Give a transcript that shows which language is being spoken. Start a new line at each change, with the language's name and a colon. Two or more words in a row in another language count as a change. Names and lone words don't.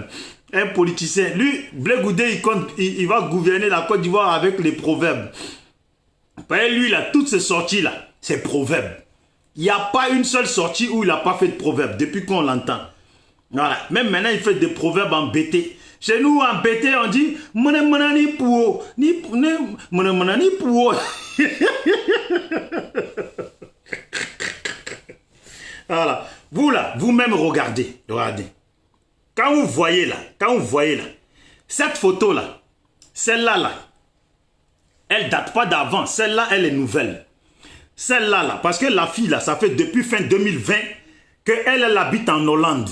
French: Un politicien, lui, Bleu Goudé, il va gouverner la Côte d'Ivoire avec les proverbes. Lui, il a toutes ces sorties-là, c'est proverbes. Il n'y a pas une seule sortie où il n'a pas fait de proverbes, depuis qu'on l'entend. Voilà. Même maintenant, il fait des proverbes en BT. Chez nous, en BT, on dit «
Guiberoua Béte: Mona mona ni pouo, ni mona mona ni pouo ».
French: Voilà. Vous là, vous-même regardez. Regardez. Quand vous voyez là, cette photo là, celle-là là, elle date pas d'avant. Celle-là, elle est nouvelle. Celle-là là, parce que la fille là, ça fait depuis fin 2020 qu'elle habite en Hollande.